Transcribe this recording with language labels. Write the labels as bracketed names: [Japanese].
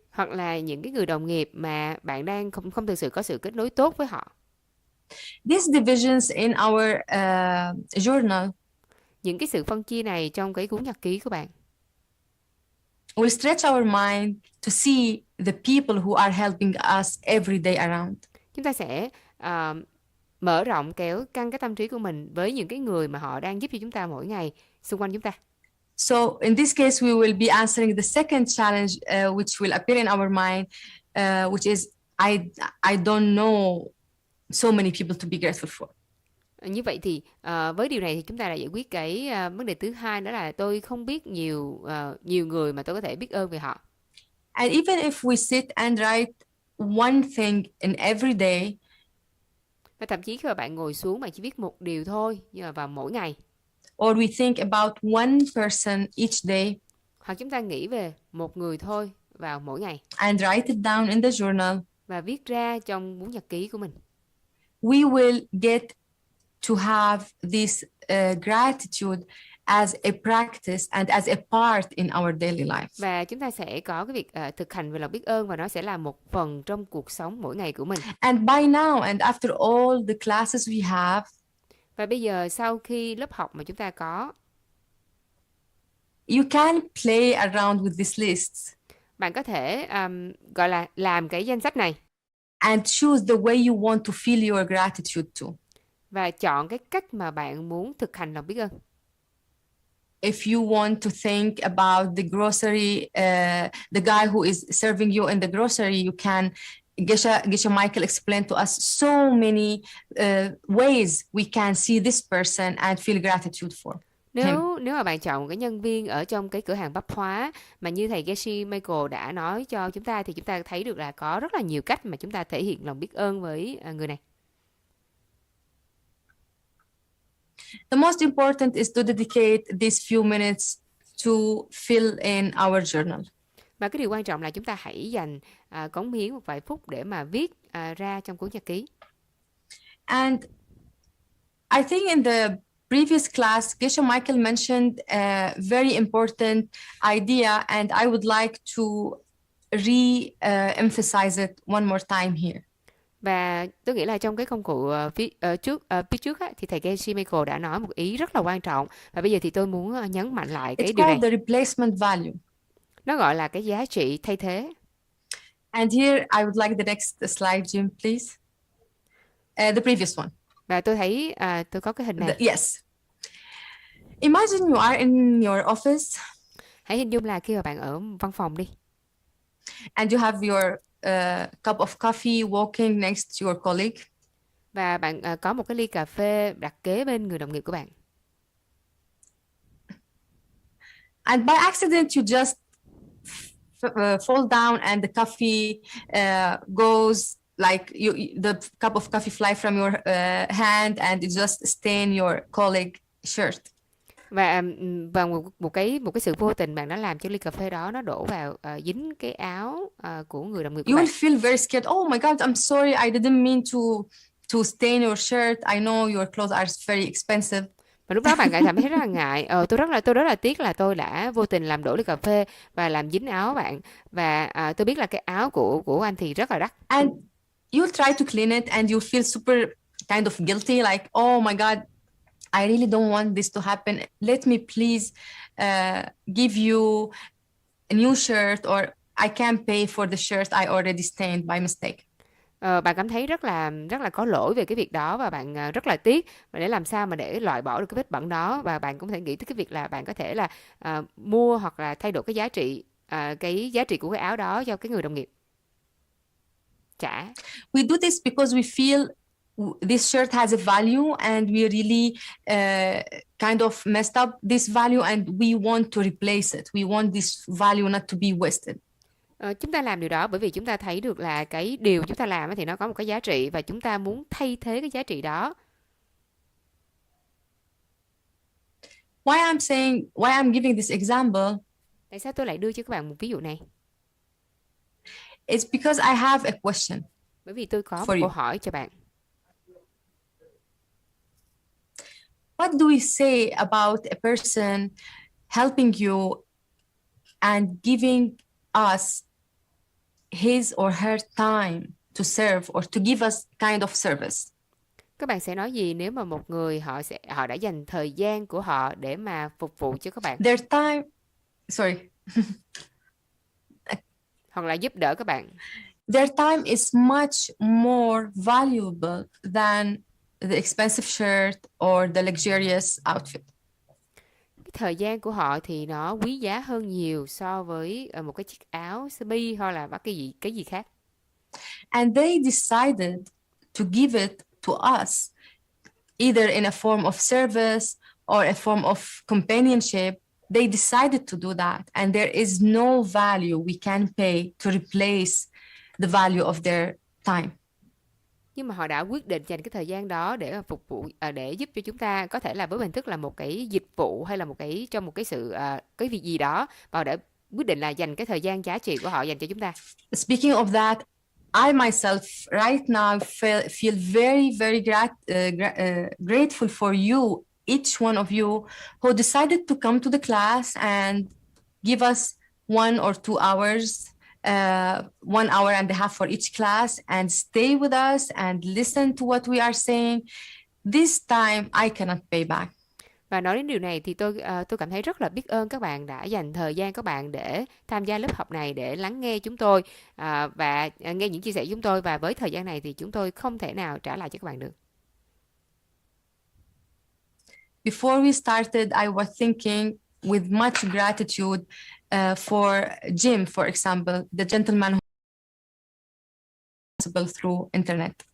[Vietnamese] Hoặc là những cái người đồng nghiệp mà bạn đang không thực sự có sự kết nối tốt với họ. [English] These divisions in our journal. [Vietnamese] Những cái sự phân chia này trong cái cuốn nhật ký của bạn [English] will stretch our mind to see the people who are helping us every day around. [Vietnamese] Chúng ta sẽ mở rộng kéo căng cái tâm trí của mình với những cái người mà họ đang giúp cho chúng ta mỗi ngày xung quanh chúng ta. [English] So in this case we will be answering the second challenge which will appear in our mind which is I I don't know so many people to be grateful for. [Vietnamese] Như vậy thì với điều này thì chúng ta đã giải quyết cái vấn đề thứ hai, đó là tôi không biết nhiều người mà tôi có thể biết ơn về họ. [English] And even if we sit and write one thing in every day, [Vietnamese] Và thậm chí khi mà bạn ngồi xuống bạn chỉ viết một điều thôi, nhưng mà vào mỗi ngày, [English] or we think about one person each day [Vietnamese] hoặc chúng ta nghĩ về một người thôi vào mỗi ngày [English] and write it down in the journal, [Vietnamese] và viết ra trong cuốn nhật ký của mình, [English] we will get to have this gratitude as a practice and as a part in our daily life. [Vietnamese] và chúng ta sẽ có cái việc thực hành về lòng biết ơn, và nó sẽ là một phần trong cuộc sống mỗi ngày của mình. [English] And by now, and after all the classes we have, [Vietnamese] Và bây giờ sau khi lớp học mà chúng ta có, [English] you can play around with these lists [Vietnamese] bạn có thể gọi là làm cái danh sách này [English] and choose the way you want to feel your gratitude to. [Vietnamese] và chọn cái cách mà bạn muốn thực hành lòng biết ơn. [English] If you want to think about the grocery, the guy who is serving you in the grocery, you can, Gesha Michael explained to us so many ways we can see this person and feel gratitude for him. [Vietnamese] Nếu mà bạn chọn một cái nhân viên ở trong cái cửa hàng bách hóa mà như thầy Geshe Michael đã nói cho chúng ta, thì chúng ta thấy được là có rất là nhiều cách mà chúng ta thể hiện lòng biết ơn với người này. [English] The most important is to dedicate these few minutes to fill in our journal. [Vietnamese] Và cái điều quan trọng là chúng ta hãy dành cống hiến một vài phút để mà viết ra trong cuốn nhật ký. [English] And I think in the previous class, Geshe Michael mentioned a very important idea, and I would like to re-emphasize it one more time here. [Vietnamese] Và tôi nghĩ là trong cái công cụ phía trước á, thì thầy Geshe Michael đã nói một ý rất là quan trọng, và bây giờ thì tôi muốn nhấn mạnh lại cái [English] It's [Vietnamese] điều này. [English] called the replacement value. [Vietnamese] Nó gọi là cái giá trị thay thế. [English] And here I would like the next slide, Jim, please. The previous one. [Vietnamese] Và tôi thấy tôi có cái hình này. [English] Yes. Imagine you are in your office. [Vietnamese] Hãy hình dung là khi mà bạn ở văn phòng đi. [English] And you have your cup of coffee walking next to your colleague. [Vietnamese] Và bạn có một cái ly cà phê đặt kế bên người đồng nghiệp của bạn. [English] And by accident you just fall down and the coffee goes like the cup of coffee fly from your hand and it just stain your colleague shirt. [Vietnamese] Và một cái sự vô tình bạn đã làm cho ly cà phê đó nó đổ vào dính cái áo của người đồng nghiệp của [English] You [Vietnamese] bạn. [English] will feel very scared. Oh my God, I'm sorry, I didn't mean to stain your shirt. I know your clothes are very expensive. [Vietnamese] Và lúc đó bạn cảm thấy rất là ngại. Tôi rất là tiếc là tôi đã vô tình làm đổ ly cà phê và làm dính áo bạn. Và tôi biết là cái áo của anh thì rất là đắt. [English] And you'll try to clean it and you feel super kind of guilty, like, oh my God, I really don't want this to happen. Let me please give you a new shirt, or I can pay for the shirt I already stained by mistake. [Vietnamese] Bạn cảm thấy rất là có lỗi về cái việc đó, và bạn rất là tiếc, và để làm sao mà để loại bỏ được cái vết bẩn đó, và bạn cũng có thể nghĩ tới cái việc là bạn có thể là mua hoặc là thay đổi cái giá trị của cái áo đó cho cái người đồng nghiệp trả. [English] We do this because we feel this shirt has a value and we really kind of messed up this value and we want to replace it. We want this value not to be wasted. [Vietnamese] Chúng ta làm điều đó bởi vì chúng ta thấy được là cái điều chúng ta làm thì nó có một cái giá trị, và chúng ta muốn thay thế cái giá trị đó. [English] Why I'm giving this example? [Vietnamese] Tại sao tôi lại đưa cho các bạn một ví dụ này? [English] It's because I have a question. [Vietnamese] Bởi vì tôi có một câu hỏi cho bạn. [English] What do we say about a person helping you and giving us his or her time to serve or to give us kind of service? [Vietnamese] Các bạn sẽ nói gì nếu mà một người họ đã dành thời gian của họ để mà phục vụ cho các bạn? [English] Their time, sorry. [Vietnamese] Hoặc là giúp đỡ các bạn. [English] Their time is much more valuable than the expensive shirt or the luxurious outfit. [Vietnamese] Cái thời gian của họ thì nó quý giá hơn nhiều so với một cái chiếc áo sơ mi hoặc là cái gì khác. [English] And they decided to give it to us, either in a form of service or a form of companionship. They decided to do that. And there is no value we can pay to replace the value of their time. [Vietnamese] Nhưng mà họ đã quyết định dành cái thời gian đó để phục vụ, để giúp cho chúng ta, có thể là với hình thức là một cái dịch vụ hay là một cái trong một cái sự cái việc gì đó, và họ đã quyết định là dành cái thời gian giá trị của họ dành cho chúng ta. [English] Speaking of that, I myself right now feel very, very grateful for you, each one of you, who decided to come to the class and give us 1 or 2 hours, 1 hour and a half for each class, and stay with us and listen to what we are saying. This time I cannot pay back. [Vietnamese] Và nói đến điều này thì tôi cảm thấy rất là biết ơn các bạn đã dành thời gian các bạn để tham gia lớp học này, để lắng nghe chúng tôi và nghe những chia sẻ của chúng tôi, và với thời gian này thì chúng tôi không thể nào trả lại cho các bạn được. [English] Before we started, I was thinking with much gratitude for Jim, for example, the gentleman who was possible through internet.